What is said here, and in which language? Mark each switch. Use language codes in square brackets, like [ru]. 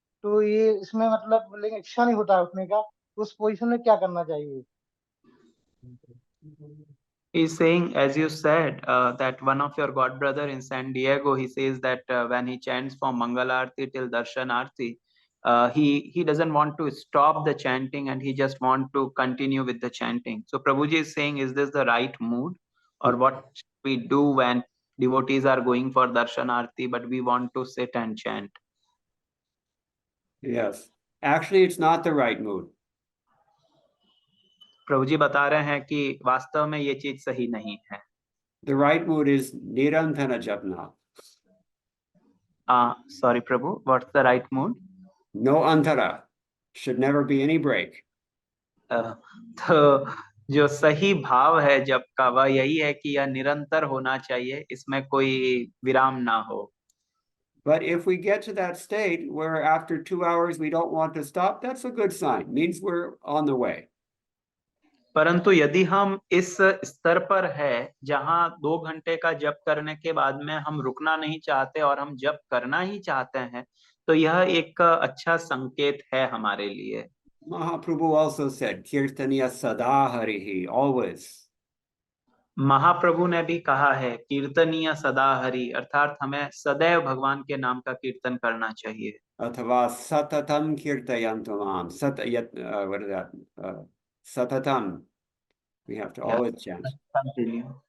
[hi] तो ये इसमें मतलब लेकिन इच्छा नहीं होता उठने का, तो उस पोजीशन में क्या करना चाहिए? [en] He's saying, as you said, that one of your god brother in San Diego, he says that when he chants from Mangalarti till Darshanarti, he doesn't want to stop the chanting and he just want to continue with the chanting. So Prabhuji is saying, is this the right mood, or what should we do when devotees are going for Darshanarti but we want to sit and chant? Yes, actually it's not the right mood. [hi] प्रभु जी बता रहे हैं कि वास्तव में ये चीज सही नहीं है। [en] The right mood is nirantara japna. Sorry Prabhu, what's the right mood? No antara. Should never be any break. [hi] तो जो सही भाव है जप का वह यही है कि यह निरंतर होना चाहिए, इसमें कोई विराम ना हो। [en] But if we get to that state where after 2 hours we don't want to stop, that's a good sign. Means we're on the way. [hi] परंतु यदि हम इस स्तर पर है जहां 2 घंटे का जप करने के बाद में हम रुकना नहीं चाहते और हम जप करना ही चाहते हैं, तो यह एक अच्छा संकेत है हमारे लिए। [en] Mahaprabhu also said, [sa] Kirtaniya sada harihi, [en] always. [hi] महाप्रभु ने भी कहा है कीर्तनीय सदा हरि, अर्थात हमें सदैव भगवान के नाम का कीर्तन करना चाहिए। [sa] अथवा सततम कीर्तयन्तु माम, [en] what is that? Satatam. We have to always chant. Continue.